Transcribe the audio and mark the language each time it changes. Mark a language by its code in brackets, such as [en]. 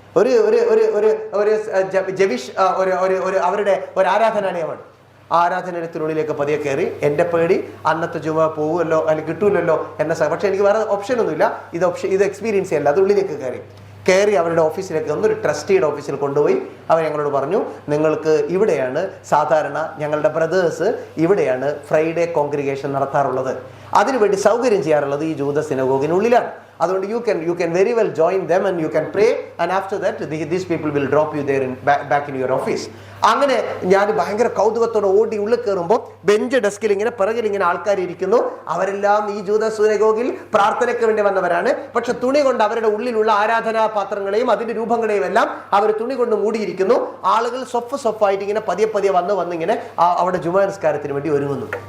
[ml] ഒരു ഒരു ഒരു ഒരു ഒരു ജവിഷ് അവരുടെ ഒരു ആരാധനാലയമാണ്. ആരാധനാലയത്തിനുള്ളിലേക്ക് പതിയെ കയറി. എൻ്റെ പേടി അന്നത്തെ ജുമ പോകുമല്ലോ അല്ലെങ്കിൽ കിട്ടൂലല്ലോ പക്ഷെ എനിക്ക് വേറെ ഓപ്ഷനൊന്നുമില്ല, ഇത് എക്സ്പീരിയൻസ് ചെയ്യല്ല. അത് ഉള്ളിലേക്ക് കയറി അവരുടെ ഓഫീസിലേക്ക് ഒരു ട്രസ്റ്റിയുടെ ഓഫീസിൽ കൊണ്ടുപോയി. അവർ ഞങ്ങളോട് പറഞ്ഞു, നിങ്ങൾക്ക് ഇവിടെയാണ് സാധാരണ ഞങ്ങളുടെ ബ്രദേഴ്സ് ഇവിടെയാണ് ഫ്രൈഡേ കോൺഗ്രിഗേഷൻ നടത്താറുള്ളത്, അതിനുവേണ്ടി സൗകര്യം ചെയ്യാറുള്ളത് ഈ ജൂത സിനഗോഗിനുള്ളിലാണ്, അതുകൊണ്ട് [en] you can very well join them and you can pray and after that these people will drop you there back in your office. [ml] അങ്ങനെ ഞാൻ ഭയങ്കര കൗതുകത്തോടെ ഓടി ഉള്ളിൽ കയറുമ്പോൾ ബെഞ്ച് ഡെസ്കിൽ ഇങ്ങനെ പിറകിൽ ഇങ്ങനെ ആൾക്കാർ ഇരിക്കുന്നു. അവരെല്ലാം ഈ ജൂത സിനഗോഗിൽ പ്രാർത്ഥനയ്ക്ക് വേണ്ടി വന്നവരാണ്. പക്ഷെ തുണി കൊണ്ട് അവരുടെ ഉള്ളിലുള്ള ആരാധനാ പാത്രങ്ങളെയും അതിന്റെ രൂപങ്ങളെയും എല്ലാം അവർ തുണി കൊണ്ട് മൂടിയിരിക്കുന്നു. ആളുകൾ സൊഫായിട്ട് ഇങ്ങനെ പതിയെ വന്നിങ്ങനെ അവിടെ ജുമാ നിസ്കാരത്തിന് വേണ്ടി ഒരുങ്ങുന്നു.